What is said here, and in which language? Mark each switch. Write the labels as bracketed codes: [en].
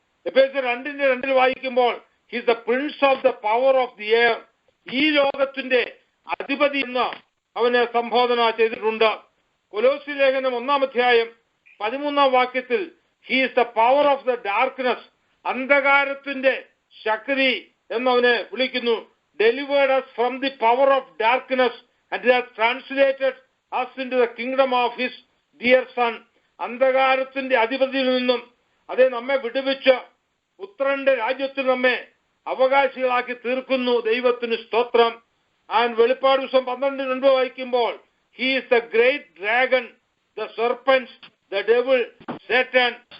[ml] എഫേസ്യർ 2:2 വായിക്കുമ്പോൾ [en] he's the prince of the power of the air, [ml] ഈ ലോകത്തിന്റെ അധിപതി എന്ന് അവന് സംബോധന ചെയ്തിട്ടുണ്ട്. കൊലോസ്യ ലേഖനം 1-ാം 13-ാം വാക്യത്തിൽ [en] he's the power of the darkness, [ml] അന്ധകാരത്തിന്റെ ശക്തി എന്നവനെ വിളിക്കുന്നു. [en] Delivered us from the power of darkness and has translated us into the kingdom of his dear son. [ml] അന്ധകാരത്തിന്റെ അധിപതിയിൽ നിന്നും അതേ നമ്മെ വിടുവിച്ച് പുത്രന്റെ രാജ്യത്തിൽ നമ്മെ അവകാശികളാക്കി തീർക്കുന്നു. ദൈവത്തിന് സ്തോത്രം. ആൻഡ് വെളിപ്പാട് ദിവസം 12:2 വായിക്കുമ്പോൾ [en] He is the great dragon, the serpent, the devil, Satan.